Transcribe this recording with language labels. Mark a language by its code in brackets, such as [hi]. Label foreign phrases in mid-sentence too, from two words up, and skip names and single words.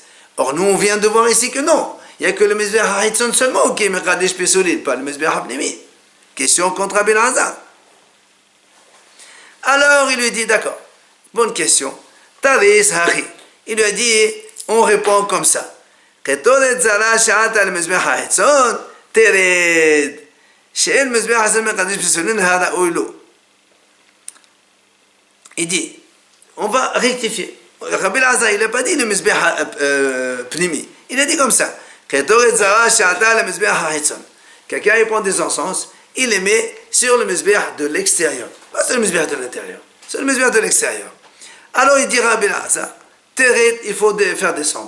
[fr] Or nous on vient de voir ici que non. Il n'y a que le [he] מזבח החיצון [fr] seulement qui est [he] מקדש פסולין, [fr] pas le [he] המזבח הפנימי. [fr] Question contre Rabbi Elazar. Alors il lui dit, d'accord, bonne question. [arc] תריץ הכי. [fr] Il lui a dit, on répond comme ça. [he] קטורת זרה שהעלה למזבח החיצון, תרד. שהמזבח החיצון מקדש פסולין, הדא עולה. [fr] il dit, on va rectifier. Rabbi Elazar, il n'a pas dit le [he] מזבח פנימי. [fr] Il a dit comme ça. Quelqu'un il prend des encens, il les met sur le Mizbeach de l'extérieur. Pas sur le Mizbeach de l'intérieur. Sur le Mizbeach de l'extérieur. Alors il dit Rabbi Elazar, Teret, il faut faire descendre.